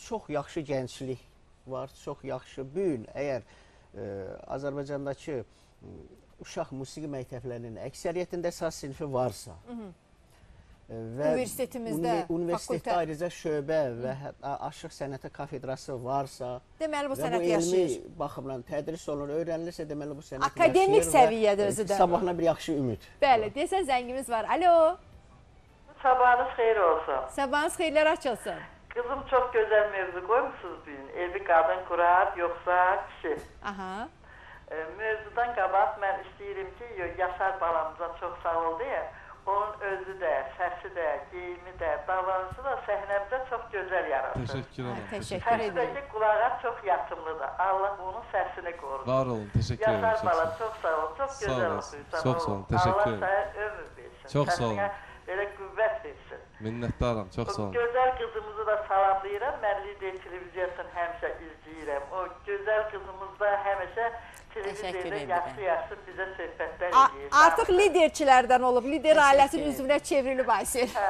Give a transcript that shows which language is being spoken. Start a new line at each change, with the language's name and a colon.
Azerbaijani: Çox yaxşı gənclik var, çox yaxşı. Bu gün əgər Azərbaycandakı uşaq musiqi məktəblərinin əksəriyyətində saz sinfi varsa və universitetdə ayrıca şöbə və aşıq sənəti kafedrası varsa, deməli bu sənət yaşayır. Bu elmi baxımdan tədris olunur, öyrənilirsə deməli bu sənət akademik səviyyədə özü də. Sabahına bir yaxşı ümid. Bəli, deyəsən zəngimiz var. Alo. Sabahınız xeyir olsun. Sabahınız xeyirlər açılsın.
Turkish: Kızım çok güzel mevzu koymuşsunuz bugün. Evi kadın kurar yoksa kişi. Aha.
Azerbaijani: Mevzudan qabaq mən istəyirəm ki, Yaşar balamıza çox sağ ol deyə, onun özü də, səsi də, geyimi də, davranışı da səhnəmizə çox gözəl yaratır.
Turkish: Təşəkkür ederim. Təşəkkür ederim.
Azerbaijani: Səsindəki qulağa çox yatımlıdır. Allah onun səsini qorur.
Turkish: Var olun, teşekkür ederim.
Azerbaijani: Yaşar bala çok sağ ol, çok Sağ gözəl olasın. oxuyursan.
Turkish: Çok sağ olun, teşekkür ederim.
Azerbaijani: Allah sənə ömür versin.
Turkish: Çok sağ olun.
Azerbaijani: Belə qüvvət versin. Minnətdaram, çox sağ olun. Gözəl qızımızı da salamlayıram. Mən Lider televiziyasını həmişə izləyirəm. O gözəl qızımız da həmişə televiziyada yaxşı bizə söhbətlər edir. Artıq liderçilərdən olub, lider ailəsinin üzvünə çevrilib Aysel.